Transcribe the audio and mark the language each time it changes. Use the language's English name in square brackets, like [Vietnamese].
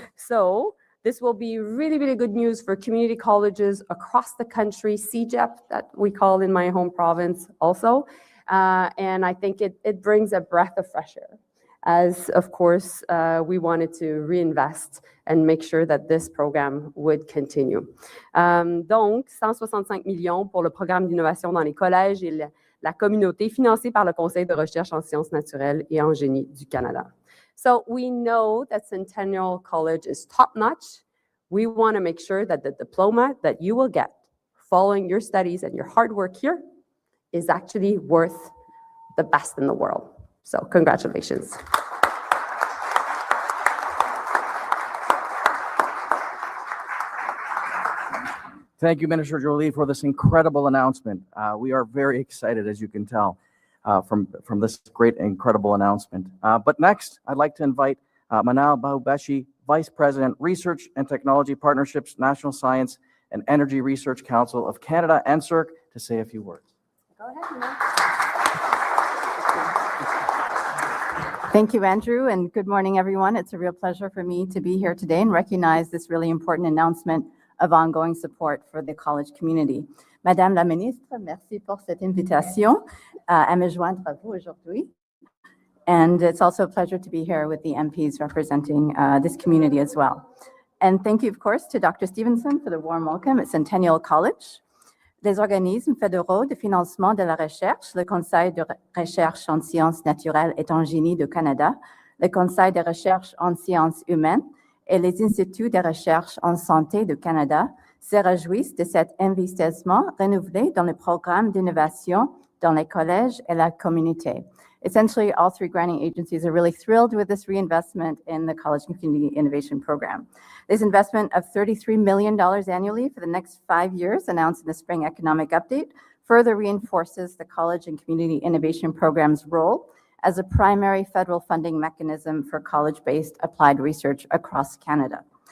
[English] So this will be really, really good news for community colleges across the country, CEGEP, that we call in my home province also. And I think it brings a breath of fresh air, as of course we wanted to reinvest and make sure that this program would continue. [French] Donc, 165 millions pour le programme d'innovation dans les collèges et la communauté, financé par le Conseil de recherche en sciences naturelles et en génie du Canada. [English] So we know that Centennial College is top-notch. We want to make sure that the diploma that you will get following your studies and your hard work here is actually worth the best in the world. So congratulations. Thank you, Minister Jolie, for this incredible announcement. We are very excited, as you can tell, from this great, incredible announcement. But next, I'd like to invite Manal Bahubeshi, Vice President, Research and Technology Partnerships, National Science and Energy Research Council of Canada, NSERC, to say a few words. Go ahead, Manal. Thank you, Andrew, and good morning, everyone. It's a real pleasure for me to be here today and recognize this really important announcement of ongoing support for the college community. [French] Madame la Ministre, merci pour cette invitation à me joindre à vous aujourd'hui. [English] And it's also a pleasure to be here with the MPs representing this community as well. And thank you, of course, to Dr. Stevenson for the warm welcome at Centennial College. [French] Les organismes fédéraux de financement de la recherche, le Conseil de recherche en sciences naturelles et en génie du Canada, le Conseil de recherche en sciences humaines et les instituts de recherche en santé du Canada se réjouissent de cet investissement renouvelé dans le programme d'innovation dans les collèges et la communauté. [English] Essentially, all three granting agencies are really thrilled with this reinvestment in the College and Community Innovation Program. This investment of $33 million annually for the next 5 years, announced in the Spring Economic Update, further reinforces the College and Community Innovation Program's role as a primary federal funding mechanism for college-based applied research across Canada.